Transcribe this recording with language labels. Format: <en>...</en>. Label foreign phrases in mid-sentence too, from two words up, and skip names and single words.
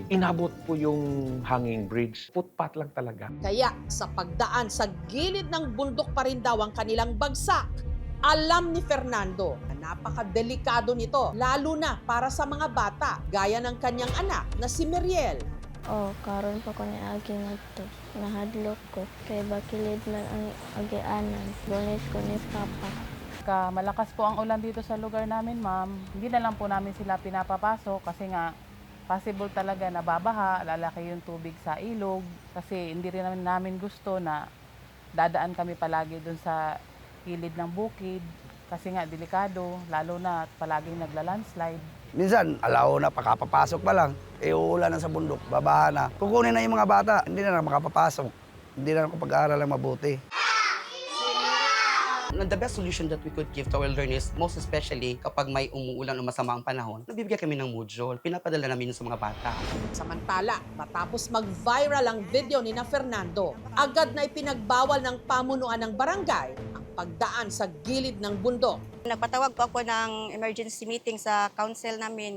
<tl>Inabot po yung hanging bridge. Footpath lang talaga. Kaya sa pagdaan sa gilid ng bundok pa rin daw ang kanilang bagsak. Alam ni Fernando na napakadelikado nito, lalo na para sa mga bata, gaya ng kanyang anak na si Meriel.</tl> <ceb>Karon pa ko ni agi ngadto. Nahadlok ko kay bakilid man ang agianan. Bonis ko ni Papa.</ceb> <tl>Malakas po ang ulan dito sa lugar namin, ma'am. Hindi na lang po namin sila pinapapasok kasi nga possible talaga na babaha, lalaki yung tubig sa ilog kasi hindi rin namin gusto na dadaan kami palagi dun sa gilid ng bukid kasi nga delikado, lalo na palaging nagla-landslide. Minsan, alaw na, pakapapasok pa lang, uulan na sa bundok, babaha na. Kukunin na yung mga bata, hindi na makapapasok. Hindi na pag-aaral ng mabuti.</tl> <en>The best solution that we could give to our learners, most especially</en> <tl>kapag may umuulan o masama ang panahon, nabibigyan kami ng module. Pinapadala namin sa mga bata. Samantala, matapos mag-viral ang video ni na Fernando, agad na ipinagbawal ng pamunuan ng barangay ang pagdaan sa gilid ng bundok. Nagpatawag po ako ng</tl> <en>emergency meeting</en> <tl>sa council namin.</tl>